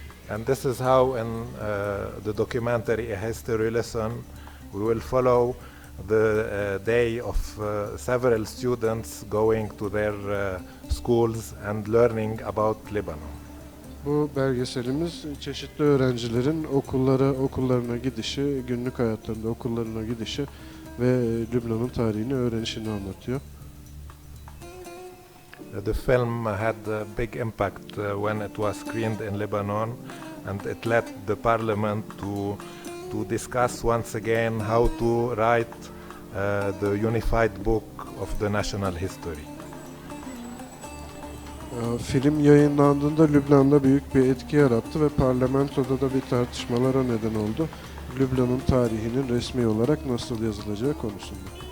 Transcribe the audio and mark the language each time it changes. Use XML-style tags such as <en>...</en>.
<en>And this is how in the documentary A History Lesson we will follow the day of several students going to their schools and learning about Lebanon.</en> <tr>Bu belgeselimiz çeşitli öğrencilerin okullarına gidişi, günlük hayatlarında okullarına gidişi ve Lübnan'ın tarihini öğrenişini anlatıyor.</tr> <en>The film had a big impact when it was screened in Lebanon, and it led the parliament to discuss once again how to write the unified book of the national history.</en> <tr>Film yayınlandığında Lübnan'da büyük bir etki yarattı ve parlamentoda da bir tartışmalara neden oldu. Lübnan'ın tarihinin resmi olarak nasıl yazılacağı konusunda.</tr>